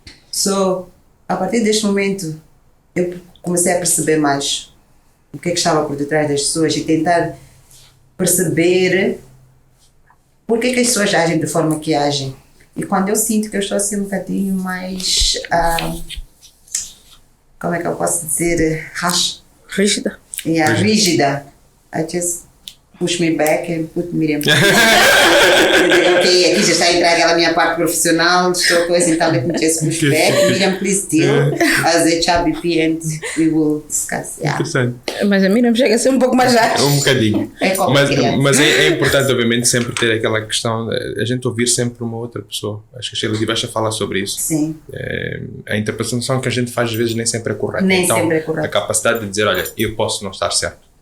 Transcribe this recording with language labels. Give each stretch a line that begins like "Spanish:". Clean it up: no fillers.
Portuguese: So, a partir deste momento, eu comecei a perceber mais o que é que estava por detrás das pessoas e tentar perceber por que as pessoas agem da forma que agem. E quando eu sinto que eu estou assim um bocadinho mais, como é que eu posso dizer, Rígida.
English: rígida, I just push me back and put Miriam.
Portuguese: Ok, aqui já está a entrar aquela minha parte profissional, estou coisa, então
English: let me just push back. Miriam, please deal as HRBP and we will discuss. Yeah.
Portuguese: Interessante. Mas a Miriam chega a ser um pouco mais ágil. Um bocadinho. É como mas é importante, obviamente, sempre ter aquela questão, a gente ouvir sempre uma outra pessoa. Acho que a Sheila tiveste a falar sobre isso. Sim. A interpretação que a gente faz às vezes nem sempre é correta. Nem então, sempre é correta. A capacidade de dizer, olha, eu posso não estar certo.